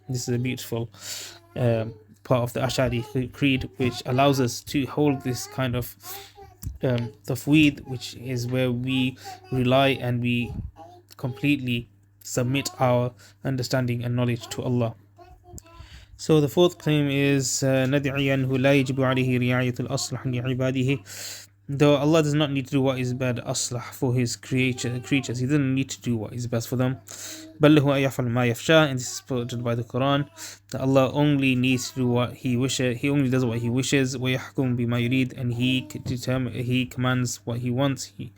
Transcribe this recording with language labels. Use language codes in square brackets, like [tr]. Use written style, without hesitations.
[en] This is a beautiful part of the Ash'ari creed, which allows us to hold this kind of tafweed, which is where we rely and we completely submit our understanding and knowledge to Allah. So the fourth claim is [ar] ندعي أنه لا يجب عليه رعاية الأصلح لعباده. [en] Though Allah does not need to do what is bad aslah for his creatures. He doesn't need to do what is best for them. [ar] بَلْ هُوَ يَفْعَلُ مَا يَشَاءُ, [en] and this is quoted by the Quran, that Allah only needs to do what He wishes. He only does what He wishes. [ar] وَيَحْكُمُ بِمَا يُرِيدُ, [en] and He commands what He wants.